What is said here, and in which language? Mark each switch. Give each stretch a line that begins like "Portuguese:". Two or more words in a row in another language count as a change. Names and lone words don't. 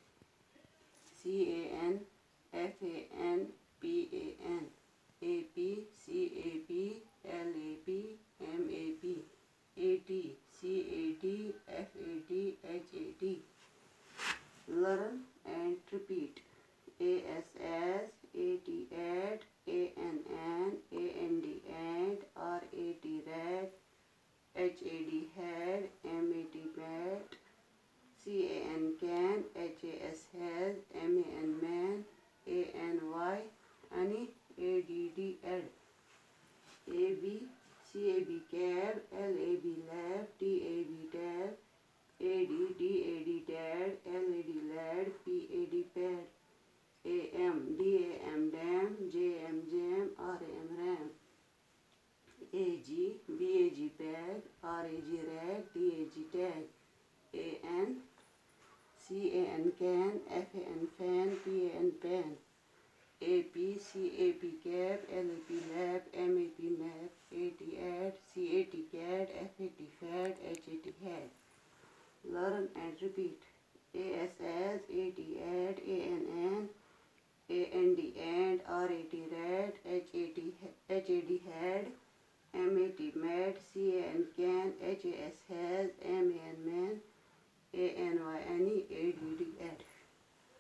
English: C A N F A N P A N A P C A P L A P M A P A T C A T F A T H A T. Learn and repeat. A S S A T add A N N A N D and R A T rat H A D had M A T bat C A N can H A S has M A N man A N Y any A D D add A B C A B cab L A B lab T A B tab A D D A D dad L A D lad P A D pad A M D A M dam J M jam R A M ram A G B A G bag R A G rag D A G tag A N C A N can F A N fan P A N pan A P C A P cab L A P lab M A P map A T add C A T cat F A T fat H A T hat. Learn and repeat. A S S A T add A N N A N D and R A T rat H A D had M A T mad C A N can H A S has M A N man A N Y any A D D add.